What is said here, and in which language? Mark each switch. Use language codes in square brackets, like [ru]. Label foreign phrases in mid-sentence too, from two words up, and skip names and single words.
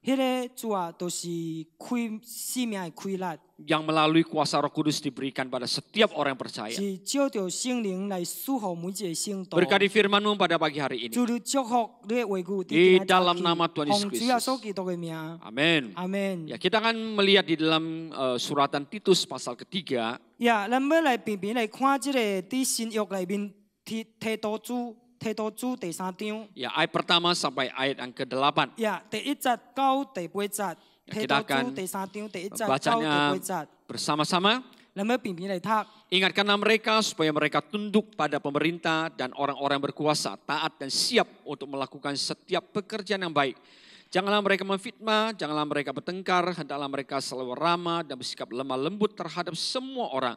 [id] Yang melalui kuasa Roh Kudus diberikan pada setiap orang yang percaya. Berkati firman-Mu pada pagi hari ini. Di dalam nama Tuhan Yesus Kristus. Amin. Amin. Ya, kita akan melihat di dalam suratan Titus pasal ketiga. Ya, [nan] 咱要来平平来看这个伫新约里面提多主第3章。 [id] Ya, ayat pertama sampai ayat yang ke-8. Ya, [nan] 第1节到第8节。 [id] Kita akan bacanya bersama-sama. Ingatkanlah mereka supaya mereka tunduk pada pemerintah dan orang-orang berkuasa, taat dan siap untuk melakukan setiap pekerjaan yang baik. Janganlah mereka memfitnah, janganlah mereka bertengkar, hendaklah mereka selalu ramah dan bersikap lemah lembut terhadap semua orang.